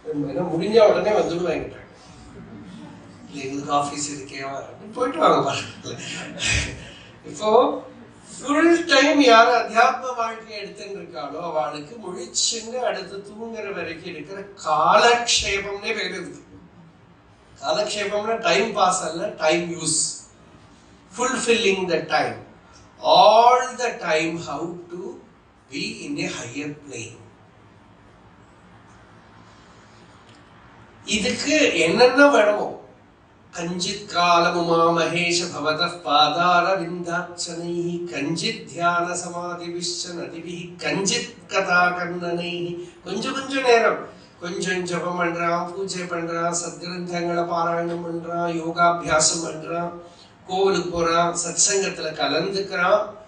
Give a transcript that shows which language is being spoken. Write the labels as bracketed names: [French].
[Tamil] ஏன்னா முடிஞ்ச உடனே வந்துடுவாங்க, இல்லை எங்களுக்கு ஆஃபீஸ் இருக்கே போயிட்டு வாங்க பாருங்க. இப்போ ஃபுல் டைம் யார் அத்தியாத்ம வாழ்க்கையை எடுத்துட்டு இருக்காளோ அவளுக்கு முழிச்சுங்க அடுத்து தூங்குற வரைக்கும் இருக்கிற காலக்ஷேபம்னே பேர் இருக்கு. காலக்ஷேபம்னா டைம் பாஸ் அல்ல, time use. [English] Fulfilling the time, all the time, how to be in a higher plane. [Sanskrit] இதுக்கு என்னென்ன வேணுமோ, கஞ்சித் காலமுமா மகேஷ பவதः பாதார விந்தாச்சனைஹி கஞ்சித் தியான சமாதி விஷ்ணதிபிஹி கஞ்சித் கதா கர்ணனைஹி. [Tamil] கொஞ்சம் நேரம் கொஞ்சம் ஜபம் பண்றான், பூஜை பண்றான், சத்கிரந்தங்களை பாராயணம் பண்றான், யோகாபியாசம் பண்றான், கோவிலுக்கு போறான், சத்சங்கத்துல கலந்துக்கிறான்.